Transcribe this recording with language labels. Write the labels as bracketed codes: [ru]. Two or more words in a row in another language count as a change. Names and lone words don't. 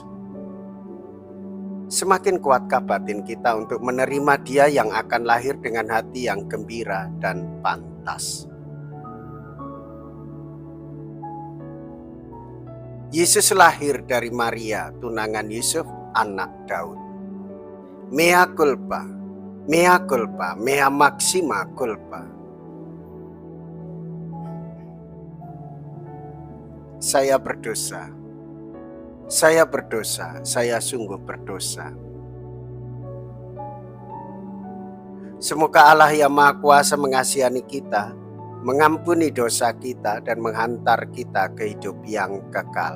[id] Semakin kuatkah batin kita untuk menerima Dia yang akan lahir dengan hati yang gembira dan pantas? Yesus lahir dari Maria, tunangan Yusuf, anak Daud. [la] Mea culpa, mea culpa, mea maxima culpa. [id] Saya berdosa, saya sungguh berdosa. Semoga Allah yang Maha Kuasa mengasihani kita, mengampuni dosa kita dan menghantar kita ke hidup yang kekal.